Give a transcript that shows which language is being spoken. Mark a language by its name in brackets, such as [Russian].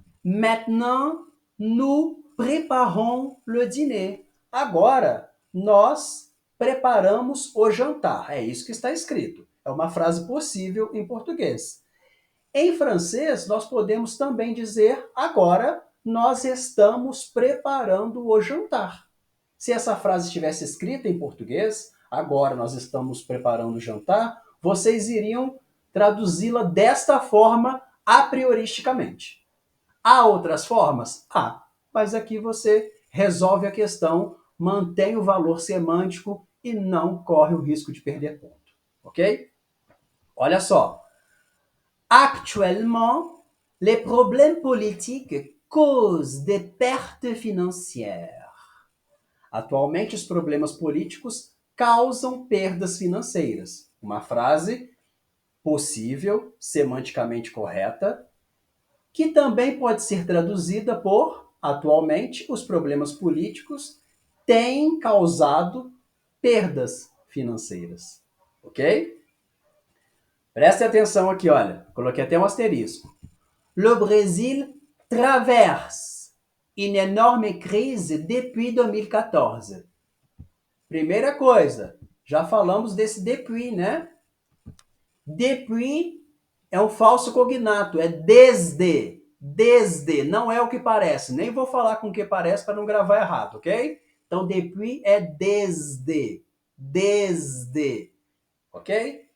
[French] Maintenant, nous préparons le dîner. [Portuguese] Agora, nós preparamos o jantar. É isso que está escrito. É uma frase possível em português. Em francês, nós podemos também dizer agora nós estamos preparando o jantar. Se essa frase estivesse escrita em português, agora nós estamos preparando o jantar, vocês iriam traduzi-la desta forma a prioristicamente. Há outras formas? Há, mas aqui você resolve a questão, mantém o valor semântico e não corre o risco de perder ponto, ok? Olha só. [French] Actuellement, les problèmes politiques cause de perte financière. [Portuguese] Atualmente, os problemas políticos causam perdas financeiras. Uma frase possível, semanticamente correta, que também pode ser traduzida por: atualmente, os problemas políticos têm causado perdas financeiras. Ok? Prestem atenção aqui, olha. Coloquei até um asterisco. [French] Le Brésil traverse une énorme crise depuis 2014. [Portuguese] Primeira coisa, já falamos desse depuis, né? Depuis é um falso cognato, é desde. Desde, não é o que parece. Nem vou falar com o que parece para não gravar errado, ok? Então, depuis é desde. Desde. Ok?